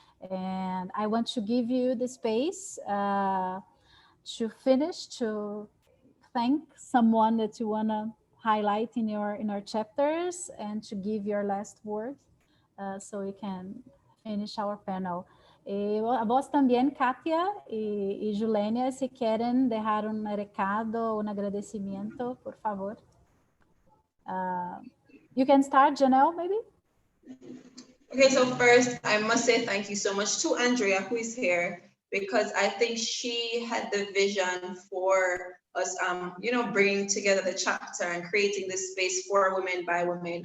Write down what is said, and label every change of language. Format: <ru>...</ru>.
<en>And I want to give you the space to finish, to thank someone that you want to highlight in our chapters, and to give your last word so we can finish our panel.</en> <es>A vos también, Katia y Julenia, si quieren dejar un recado, un agradecimiento, por favor.</es> <en>You can start, Janelle, maybe? Okay, so first, I must say thank you so much to Andrea, who is here, because I think she had the vision for us, bringing together the chapter and creating this space for women by women.</en>